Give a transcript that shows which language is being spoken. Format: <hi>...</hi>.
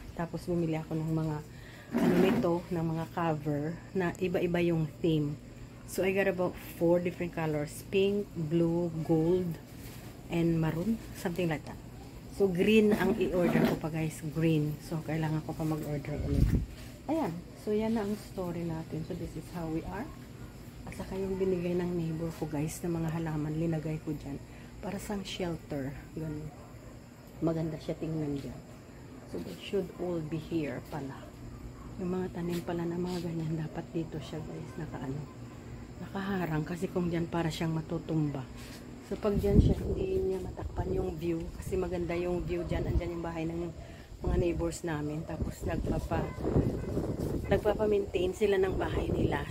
<tl>Tapos bumili ako ng mga ng mga cover na iba-iba yung theme.</tl> <en>So I got about 4 different colors, pink, blue, gold, and maroon, something like that.</en> <tl>So green ang i-order ko pa guys, green. So kailangan ko pa mag-order ulit. Ayan, so yan na ang story natin.</tl> <en>So this is how we are.</en> <tl>At saka yung binigay ng neighbor ko guys na mga halaman, linagay ko dyan para sang shelter. Ganun. Maganda siya tingnan dyan.</tl> <en>So they should all be here pala.</en> <tl>Yung mga tanim pala na mga ganyan, dapat dito siya guys, nakaharang kasi kung dyan para siyang matutumba. So pag dyan siya, hindi niya matakpan yung view kasi maganda yung view dyan. Andyan yung bahay ng mga neighbors namin. Tapos nagpapa-maintain sila ng bahay nila.</tl>